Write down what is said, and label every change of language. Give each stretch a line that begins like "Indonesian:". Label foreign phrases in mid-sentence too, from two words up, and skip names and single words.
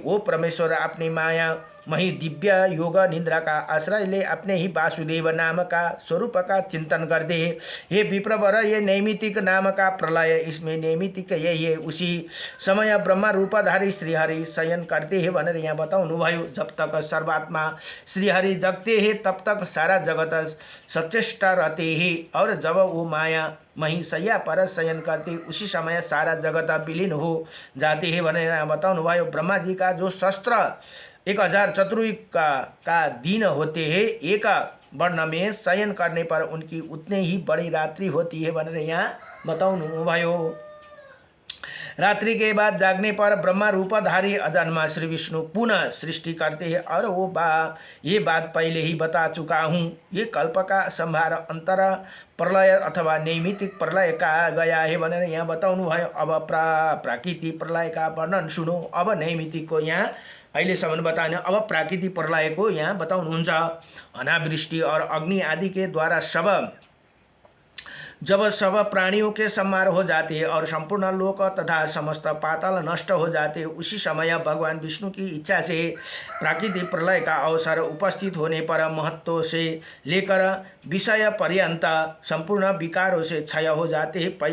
Hindi: वो परमेश्वर अपनी माया मही दिव्य योग निद्रा का आश्रय ले अपने ही वासुदेव नाम का स्वरूप का चिंतन करते हैं। हे विप्रवर, ये नैमितिक नाम का प्रलय, इसमें नैमितिक यही है। उसी समय ब्रह्मा रूपधारी श्रीहरि शयन करते हैं
Nepali: भनेर यहाँ बताउनु भयो।
Hindi: जब तक सर्वात्मा श्रीहरि जगते हैं तब तक सारा जगत सचेष्ट रहते हैं और जब वो माया मही सैया पर शयन करते उसी समय सारा जगत विलीन हो जाते हैं
Nepali: भनेर यहाँ बताउनु भयो।
Hindi: ब्रह्मा जी का जो शस्त्र 1000 चतुर्युग का दिन होते हैं, एक वर्ण में शयन करने पर उनकी उतने ही बड़ी रात्रि होती है
Nepali: भनेर यहाँ बताउनु भयो।
Hindi: रात्रि के बाद जागने पर ब्रह्मा रूपधारी अजन्मा श्री विष्णु पुनः सृष्टि करते हैं और ये बात पहले ही बता चुका हूँ। ये कल्प का संहार अंतर प्रलय अथवा नैमितिक प्रलय कहा गया है
Nepali: भनेर यहाँ बताउनु भयो।
Hindi: अब प्राकृतिक प्रलय का वर्णन सुनो।
Nepali: अब नैमितिक को यहाँ अहिलेसम्म बताएन, अब प्राकृतिक प्रलय को यहाँ बताउनुहुन्छ।
Hindi: अनावृष्टि और अग्नि आदि के द्वारा जब सब प्राणियों के संहार हो जाते हैं और संपूर्ण लोक तथा समस्त पाताल नष्ट हो जाते हैं, उसी समय भगवान विष्णु की इच्छा से प्राकृतिक प्रलय का अवसर उपस्थित होने पर महत्व से लेकर विषय पर्यंत संपूर्ण विकारों से क्षय हो जाते हैं।